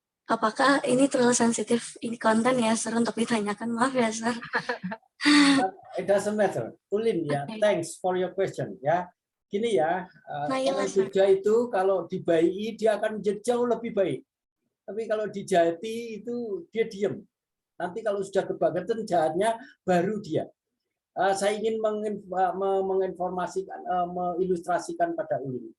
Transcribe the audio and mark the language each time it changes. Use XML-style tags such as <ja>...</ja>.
<id>Apakah ini terlalu sensitif, ini konten ya, Sir, untuk ditanyakan? Maaf ya, Sir.</id> <en>It doesn't matter. Ulin ya, thanks for your question ya.</en> <id>Gini ya, kalau Jogja itu kalau dibayi dia akan menjadi jauh lebih baik. Tapi kalau dijahati itu dia diem. Nanti kalau sudah kebangetan jahatnya baru dia. Saya ingin menginformasikan, mengilustrasikan pada Ulin.</id>